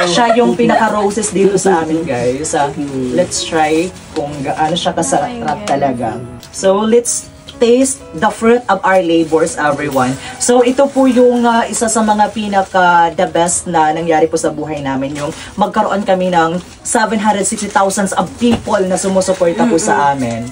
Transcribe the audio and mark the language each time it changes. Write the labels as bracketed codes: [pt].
[tl] siya yung pinaka-roses dito sa amin, guys. [en] Let's try [tl] kung gaano siya kasarap talaga. [en] So, let's taste the fruit of our labors, everyone. [tl] So, ito po yung isa sa mga [en] the best [tl] na nangyari po sa buhay namin. Yung magkaroon kami ng 760,000 [en] of people [tl] na sumusuporta po sa amin.